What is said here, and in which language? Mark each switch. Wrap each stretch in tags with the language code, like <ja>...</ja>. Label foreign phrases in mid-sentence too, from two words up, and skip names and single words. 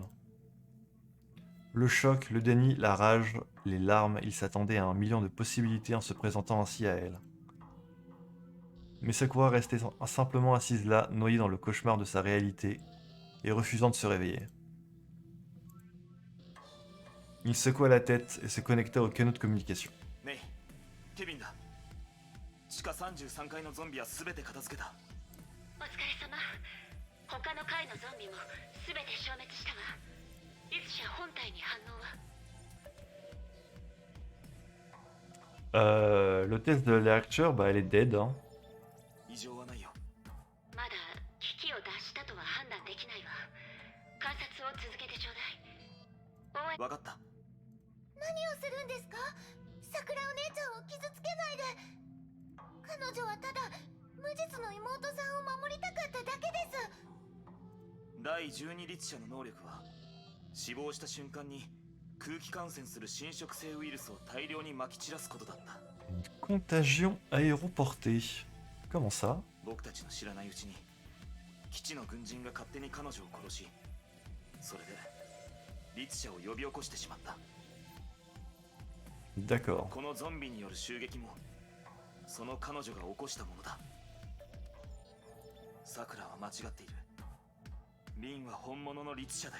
<fr>Le choc, le déni, la rage, les larmes, il s'attendait à 1 million de possibilités en se présentant ainsi à elle. Mais Sakura restait simplement assise là, noyée dans le cauchemar de sa réalité, et refusant de se réveiller. Il secoua la tête et se connecta au canot de communication.</fr> <ja>メイケビンだ。地下33階のゾンビは全て片付けた。お疲れ様。他の階のゾンビも全て消滅したわ。リツシャ本体に反応は？</ja> <fr>L'hôtesse de la Archer, bah elle est dead. Hein.</fr> <ja>異常はないよ。まだ危機を脱したとは判断できないわ。観察を続けてちょうだい。わかった。何をするんですか？桜お姉ちゃんを傷つけないで。彼女はただ無実の妹さんを守りたかっただけです。第12律者の能力は死亡した瞬間に空気感染する侵食性ウイルスを大量に撒き散らすことだった。</ja> <fr>Contagion aéroportée. Comment ça?</fr> <ja>僕たちの知らないうちに基地の軍人が勝手に彼女を殺し、それで律者を呼び起こしてしまった。</ja> <fr>D'accord.</fr> <ja>このゾンビによる襲撃もその彼女が起こしたものだ。さくらは間違っている。リンは本物の律者だよ。</ja>